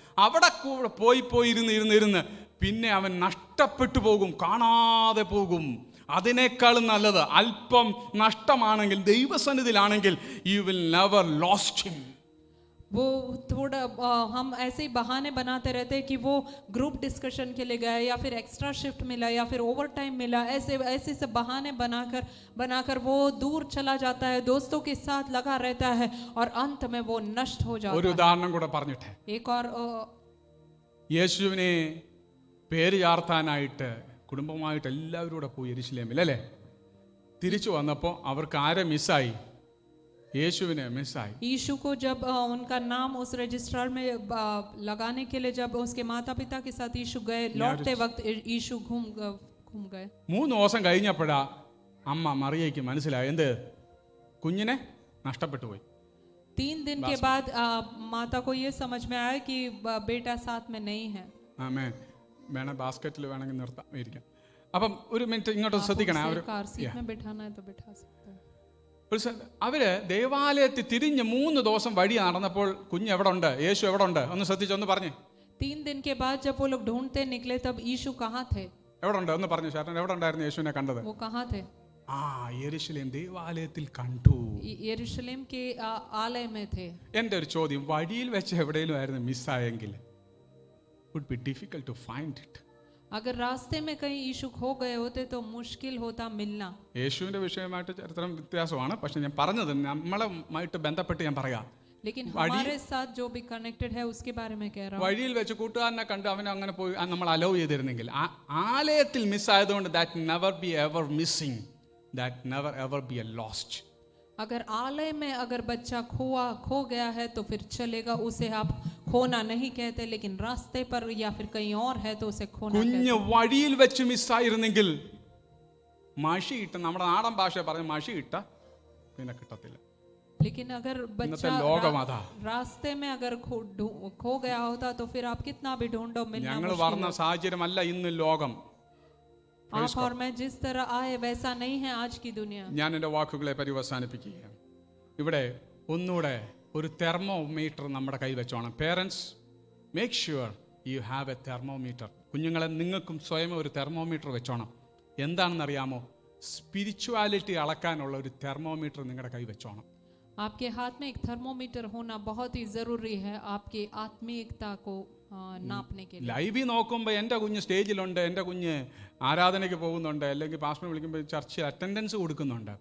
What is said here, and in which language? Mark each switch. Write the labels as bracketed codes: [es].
[ml] അവിടെ പോയിരുന്ന് പിന്നെ അവൻ നഷ്ടപ്പെട്ടു പോകും, കാണാതെ പോകും. അതിനേക്കാളും നല്ലത് അല്പം നഷ്ടമാണെങ്കിൽ ദൈവസന്നിധിയിലാണെങ്കിൽ [en] You will never lost him. [hi] वो थोड़ा हम ऐसे ही बहाने बनाते रहते हैं कि वो ग्रुप डिस्कशन के लिए गए या फिर एक्स्ट्रा शिफ्ट मिला या फिर ओवर टाइम मिला. ऐसे से बहाने बनाकर वो दूर चला जाता है, दोस्तों के साथ लगा रहता है और अंत में वो नष्ट हो जाता [ml] ഒരു [hi] है. [ml] ഉദാഹരണം കൂടെ പറഞ്ഞിട്ടെ. [hi] एक और [ml] യേശുവിനെ പേര് ചാർത്താനായിട്ട് കുടുംബമായിട്ട് എല്ലാവരും കൂടെ പോയി യെരുശലേമിൽ അല്ലേ. തിരിച്ചു വന്നപ്പോൾ അവർക്ക് ആരെ മിസ്സായി? യേശുവിനെ മിസ്സായി. [hi] यीशु को जब उनका नाम उस रजिस्ट्रार में लगाने के लिए जब उसके माता पिता के साथ यीशु गए, लौटते वक्त यीशु घूम गए. [ml] 3 ദിവസം കഴിഞ്ഞപ്പോഴാ അമ്മ മറിയയ്ക്ക് മനസ്സിലായി എന്ത്? കുഞ്ഞിനെ നഷ്ടപ്പെട്ടു പോയി. [hi] 3 दिन के बाद माता को ये समझ में आया कि बेटा साथ में नहीं है. [ml] ആമേ. വേണേ ബാസ്ക്കറ്റിൽ വേണമെങ്കിൽ നിർത്താം, ഇരിക്കാം. അപ്പം ഒരു മിനിറ്റ് ഇങ്ങോട്ട് ശ്രദ്ധിക്കണേ. [hi] कार सीट में बिठाना है तो बिठा सकते हैं. [ml] അവര് ദേവാലയത്തിൽ തിരിഞ്ഞ് 3 ദിവസം വഴി നടന്നപ്പോൾ കുഞ്ഞ് എവിടെ ഉണ്ട്? യേശു എവിടെ ഉണ്ട്? ഒന്ന് ശ്രദ്ധിച്ചൊന്ന് പറഞ്ഞേ. [hi] 3 दिन के बाद जब वो लोग ढूंढते निकले तब यीशु कहाँ थे? [ml] എവിടെ ഉണ്ട്? ഒന്ന് പറഞ്ഞു ചേട്ടൻ. എവിടെ ഉണ്ടായിരുന്നു യേശുവിനെ കണ്ടത്? [hi] वो कहाँ थे? [ml] യെരുശലേം ദേവാലയത്തിൽ കണ്ടു. [hi] यरूशलेम के आलय में थे. [ml] എൻ്റെ ഒരു ചോദ്യം, വഴിയിൽ വെച്ച് എവിടെയെങ്കിലും ആയിരുന്നു മിസ്സായെങ്കിൽ [en] would be difficult to find it. [hi] अगर रास्ते में कहीं यीशु खो गए होते तो मुश्किल होता मिलना. [ml] യേശുവിൻ്റെ വിഷയമായിട്ട് ചരിത്രം വ്യത്യാസമാണ്, പക്ഷെ ഞാൻ പറഞ്ഞത് നമ്മളുമായിട്ട് ബന്ധപ്പെട്ട് ഞാൻ പറയാം. [hi] लेकिन हमारे साथ जो भी कनेक्टेड है उसके बारे में कह रहा हूँ. [ml] വഴിയിൽ വെച്ച് കൂട്ടുകാരനെ കണ്ട് അവനെ അങ്ങനെ പോയി നമ്മൾ അലോ ചെയ്തിരുന്നെങ്കിൽ, ആലയത്തിൽ മിസ്സായതുകൊണ്ട് [en] That never be ever missing, that never ever be a lost. [hi] अगर आलय में अगर बच्चा खो गया है तो फिर चलेगा, उसे आप खोना नहीं कहते, लेकिन रास्ते पर या फिर कहीं और है तो उसे खोना कहते. [ml] കുഞ്ഞ് വഴിയിൽ വെച്ച് മിസ്സായിരുന്നെങ്കിൽ മഷിയിട്ട, നമ്മുടെ നാടൻ ഭാഷ പറഞ്ഞ മഷിയിട്ട പിന്നെ കിട്ടത്തില്ല. [hi] लेकिन अगर [ml] ഇന്നത്തെ [hi] बच्चा [ml] ലോകം അതാ. [hi] रास्ते में अगर खो गया होता तो फिर आप कितना भी ढूंढो मिलना [ml] ഞങ്ങൾ [hi] मुश्किल [ml] പറഞ്ഞ [hi] है। [ml] സാഹചര്യമല്ല ഇന്ന് ലോകം. [hi] आप और मैं जिस तरह आए वैसा नहीं है आज की दुनिया। [ml] ഞാൻ എൻ്റെ വാക്കുകളെ പര്യവസാനിപ്പിക്കുകയാണ്. ഇവിടെ ഒന്നുകൂടെ ഒരു തെർമോമീറ്റർ നമ്മുടെ കൈ വെച്ചോണം. [en] Parents, make sure you have a thermometer. [ml] കുഞ്ഞുങ്ങളെ, നിങ്ങൾക്കും സ്വയം ഒരു തെർമോമീറ്റർ വെച്ചോണം. എന്താണെന്നറിയാമോ? സ്പിരിച്വാലിറ്റി അളക്കാനുള്ള ഒരു തെർമോമീറ്റർ നിങ്ങളുടെ കൈ വെച്ചോണം. [hi] आपके हाथ में एक थर्मोमीटर होना बहुत ही जरूरी है आपकी आत्मीयता को नापने के लिए। [ml] ലൈവിൽ നോക്കുമ്പോൾ എൻ്റെ കുഞ്ഞ് സ്റ്റേജിലുണ്ട്, എൻ്റെ കുഞ്ഞ് ആരാധനയ്ക്ക് പോകുന്നുണ്ട്, അല്ലെങ്കിൽ പാസ്റ്റർ വിളിക്കുമ്പോൾ ചർച്ചിൽ അറ്റൻഡൻസ് കൊടുക്കുന്നുണ്ട്.